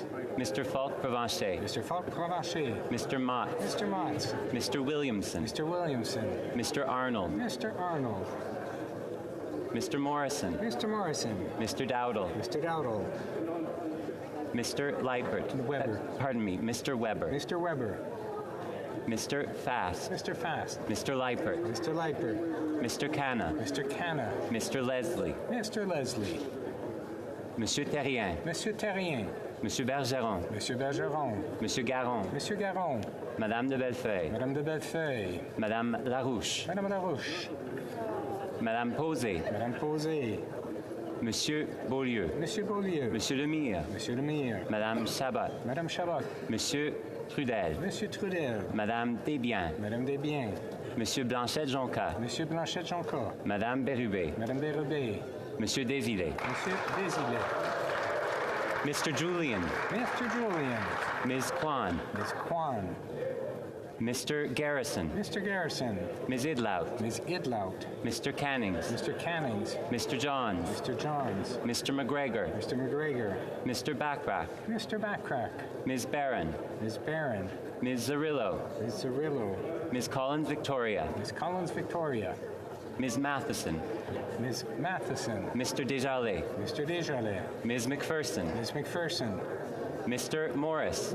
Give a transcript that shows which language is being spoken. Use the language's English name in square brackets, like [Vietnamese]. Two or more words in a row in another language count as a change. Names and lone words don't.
[English] Mr. Falk Provencher. Mr. Falk Provencher. Mr. Mott. Mr. Mott. Mr. Williamson. Mr. Williamson. Mr. Arnold. Mr. Arnold. Mr. Morrison. Mr. Morrison. Mr. Dowdle. Mr. Dowdle. Mr. Leipert. Weber. Pardon me, Mr. Weber. Mr. Weber. Mr. Fast. Mr. Fast. Mr. Leipert. Mr. Leipert. Mr. Canna. Mr. Canna. Mr. Leslie. Mr. Leslie. [French] Monsieur Terrien. Monsieur Terrien. Monsieur Bergeron. Monsieur Bergeron. Monsieur Garon. Monsieur Garon. Madame de Bellefeuille. Madame de Bellefeuille. Madame Larouche. Madame Larouche. Madame Posé. Madame Posé. Monsieur Beaulieu. Monsieur Beaulieu. Monsieur Lemire. Monsieur Lemire. Madame Chabot. Madame Chabot. Monsieur Trudel. Monsieur Trudel. Madame Desbiens. Madame Desbiens. Monsieur Blanchette-Jonca. Monsieur Blanchette-Jonca. Madame Bérubé. Madame Bérubé. Monsieur Désilets. Monsieur Désilets. [English] Mr. Julian. Mr. Julian. Ms. Kwan. Ms. Kwan. Mr. Garrison. Mr. Garrison. Ms. Idlout. Ms. Idlout. Mr. Cannings. Mr. Cannings. Mr. Johns. Mr. Johns. Mr. McGregor. Mr. McGregor. Mr. Backrack. Mr. Backrack. Ms. Barron. Ms. Barron. Ms. Zarillo. Ms. Zarillo. Ms. Collins Victoria. Ms. Collins Victoria. Ms. Matheson. Ms. Matheson. Mr. Desjardins. Mr. Desjardins. Ms. McPherson. Ms. McPherson. Mr. Morris.